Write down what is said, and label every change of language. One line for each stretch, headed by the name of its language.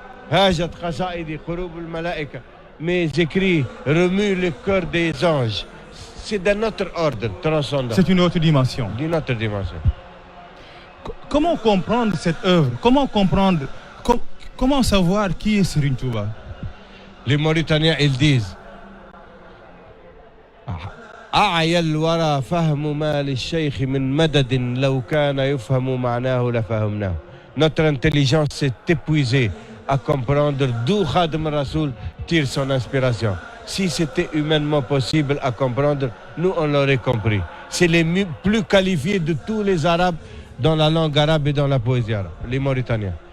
Arabic: Hajat qasaidi qulub al-malaika.
French: Mes écrits remuent le cœur des anges. C'est d'un autre ordre transcendant. C'est une autre dimension. D'une autre dimension. Comment comprendre cette œuvre? Comment comprendre? Comment savoir qui est Serigne Touba? Les Mauritaniens, ils disent
Arabic: أعيا الورى فهم ما للشيخ من مدد لو كان يفهم معناه لفهمناه.
French: Notre intelligence s'est épuisée à comprendre d'où Khadim Rasoul tire son inspiration. Si c'était humainement possible à comprendre, nous on l'aurait compris. C'est les plus qualifiés de tous les Arabes dans la langue arabe et dans la poésie arabe, les Mauritaniens.